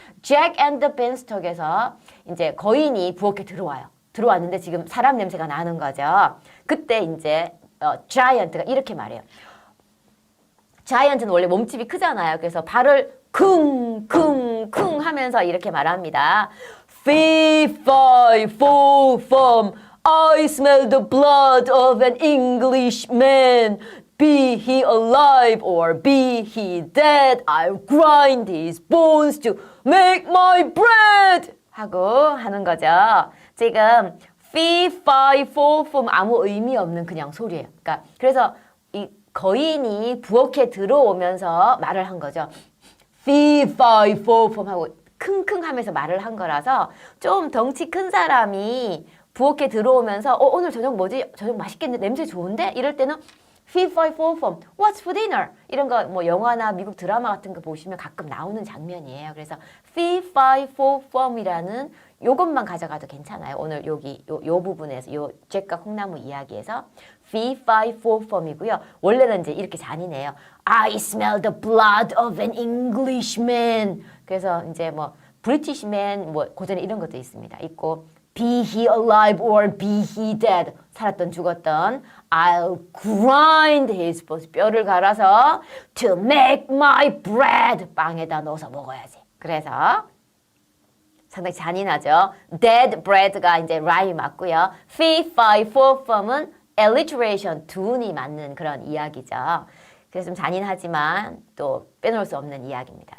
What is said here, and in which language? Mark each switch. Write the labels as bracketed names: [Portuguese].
[Korean] Jack and the Beanstalk에서 이제 거인이 부엌에 들어왔는데 지금 사람 냄새가 나는 거죠. 그때 이제 자이언트가 이렇게 말해요. 자이언트는 원래 몸집이 크잖아요. 그래서 발을 쿵쿵쿵 하면서 이렇게 말합니다. [English] Fee, fi, fo, fum. I smell the blood of an Englishman. Be he alive or be he dead, I'll grind his bones to make my bread. [Korean] 하고 하는 거죠. 지금 fee, fi, fo, fum 아무 의미 없는 그냥 소리예요. 그러니까 그래서 이 거인이 부엌에 들어오면서 말을 한 거죠. fee, fi, fo, fum 하고 킁킁 하면서 말을 한 거라서 좀 덩치 큰 사람이 부엌에 들어오면서 오늘 저녁 뭐지? 저녁 맛있겠는데 냄새 좋은데? 이럴 때는 [English] fee, fi, fo, fum, what's for dinner? [Korean] 이런 거 뭐 영화나 미국 드라마 같은 거 보시면 가끔 나오는 장면이에요. 그래서 fee, fi, fo, fum이라는 요것만 가져가도 괜찮아요. 오늘 여기 요 부분에서 요 잭과 콩나무 이야기에서 fee, fi, fo, fum이고요. 원래는 이제 이렇게 잔인해요. [English] I smell the blood of an Englishman. [Korean] 그래서 이제 뭐 British man 뭐 고전에 이런 것도 있고 [English] be he alive or be he dead. [Korean] 살았던 죽었던 [English] I'll grind his bones. [Korean] 뼈를 갈아서 [English] to make my bread. [Korean] 빵에다 넣어서 먹어야지. 그래서 상당히 잔인하죠. Dead bread가 이제 라임이 맞고요. Fee, fi, fo, fum은 alliteration, 두운이 맞는 그런 이야기죠. 그래서 좀 잔인하지만 또 빼놓을 수 없는 이야기입니다.